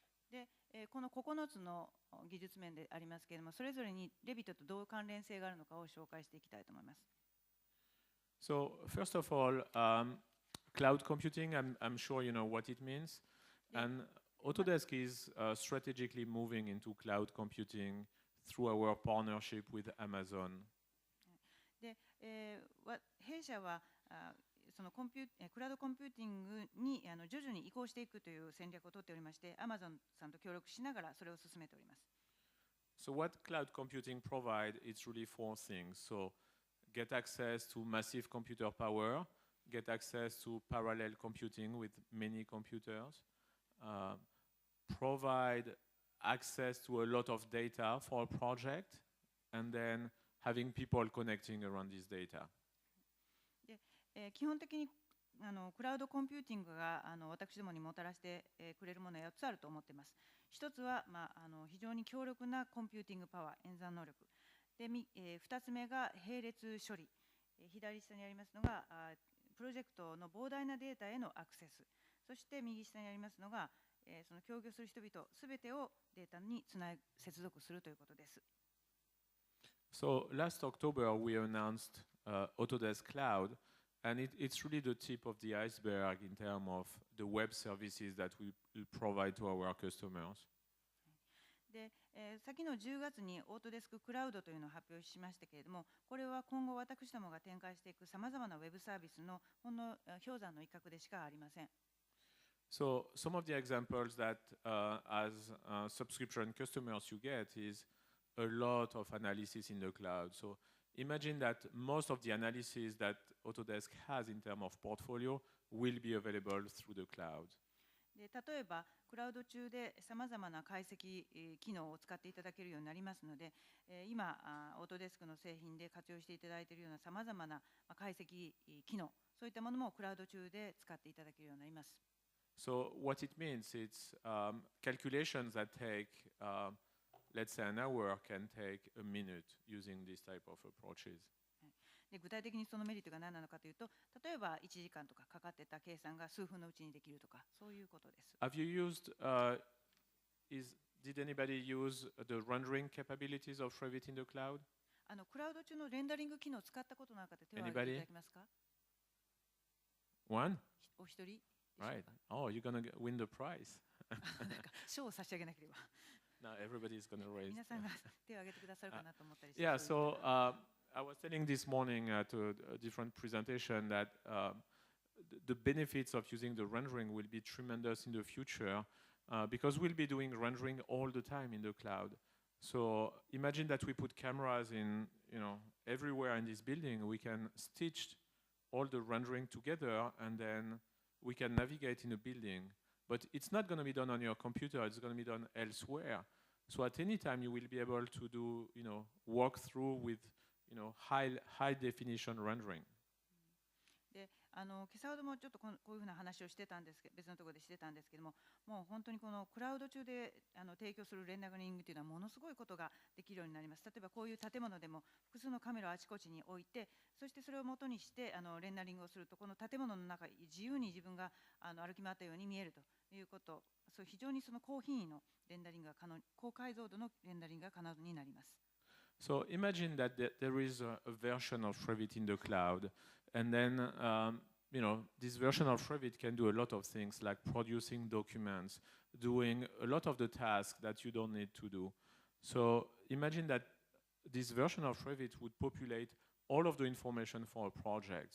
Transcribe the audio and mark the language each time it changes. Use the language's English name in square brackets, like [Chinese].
[Japanese] で、この9つの技術面でありますけれども、それぞれに Revit とどう関連性があるのかを紹介していきたいと思います。 [English] So first of all, cloud computing, I'm sure you know what it means. And Autodesk is strategically moving into cloud computing through our partnership with Amazon. [Japanese] で、弊社はそのクラウドコンピューティングに徐々に移行していくという戦略を取っておりまして、Amazon さんと協力しながらそれを進めております。 [English] So what cloud computing provides, it's really four things. So get access to massive computer power, get access to parallel computing with many computers, provide access to a lot of data for a project, and then having people connecting around this data. [Japanese] で、基本的にクラウドコンピューティングが私どもにもたらしてくれるものは4つあると思っています。 1つは、非常に強力なコンピューティングパワー、演算能力。で、2つ目が並列処理。左下にありますのがプロジェクトの膨大なデータへのアクセス。そして右下にありますのがその協業する人々すべてをデータに接続するということです。 [English] So last October we announced Autodesk Cloud, and it's really the tip of the iceberg in terms of the web services that we provide to our customers. [Japanese] で、先の10月にオートデスククラウドというのを発表しましたけれども、これは今後私どもが展開していくさまざまなウェブサービスのほんの氷山の一角でしかありません。 [English] So some of the examples that as subscription customers you get is a lot of analysis in the cloud. So imagine that most of the analysis that Autodesk has in terms of portfolio will be available through the cloud. [Japanese] で、例えばクラウド中でさまざまな解析機能を使っていただけるようになりますので、今オートデスクの製品で活用していただいているようなさまざまな解析機能、そういったものもクラウド中で使っていただけるようになります。 [English] So what it means, it's calculations that take, let's say, an hour can take a minute using this type of approaches. [Japanese] で、具体的にそのメリットが何なのかというと、例えば1時間とかかかってた計算が数分のうちにできるとか、そういうことです。 [English] Have you used, did anybody use the rendering capabilities of Revit in the cloud? [Japanese] クラウド中のレンダリング機能を使ったことのある方、手を挙げていただけますか？ [English] One? [Japanese] お一人。 [English] Right. Oh, you're going to win the prize. [Japanese] なんか賞を差し上げなければ。 [English] Now everybody's going to raise. [Japanese] 皆さんが手を挙げてくださるかなと思ったりし [English] Yeah, [Japanese] ます。 [English] so I was telling this morning at a different presentation that the benefits of using the rendering will be tremendous in the future because we'll be doing rendering all the time in the cloud. So imagine that we put cameras in, everywhere in this building. We can stitch all the rendering together, and then we can navigate in a building. But it's not going to be done on your computer. It's going to be done elsewhere. So at any time, you will be able to do, walk through with, high definition rendering. [Japanese] で、今朝ほどもちょっとこういうふうな話をしてたんですけど、別のところでしてたんですけども、もう本当にこのクラウド中で提供するレンダリングというのはものすごいことができるようになります。例えばこういう建物でも複数のカメラをあちこちに置いて、そしてそれを元にしてレンダリングをすると、この建物の中自由に自分が歩き回ったように見えるということ、そう非常にその高品位のレンダリングが可能、高解像度のレンダリングが可能になります。 [English] So imagine that there is a version of Revit in the cloud, and then this version of Revit can do a lot of things like producing documents, doing a lot of the tasks that you don't need to do. So imagine that this version of Revit would populate all of the information for a project.